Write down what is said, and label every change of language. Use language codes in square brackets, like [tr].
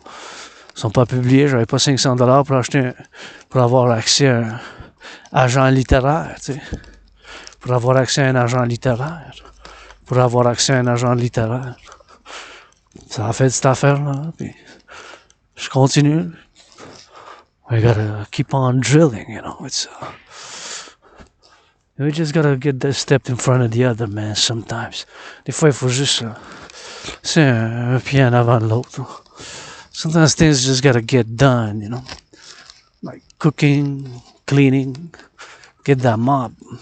[fr] Ils ne sont pas publiés. J'avais pas $500 pour acheter pour avoir accès à un agent littéraire. Tu sais. Pour avoir accès à un agent littéraire. Pour avoir accès à un agent littéraire. Ça a fait cette affaire-là. Puis je continue. [en] We gotta keep on drilling, you know. It's we just gotta get that step in front of the other, man, sometimes. [fr] Des fois, il faut juste... c'est un pied en avant de l'autre. [en] Sometimes things just gotta get done, you know. Like cooking, cleaning, get that mop.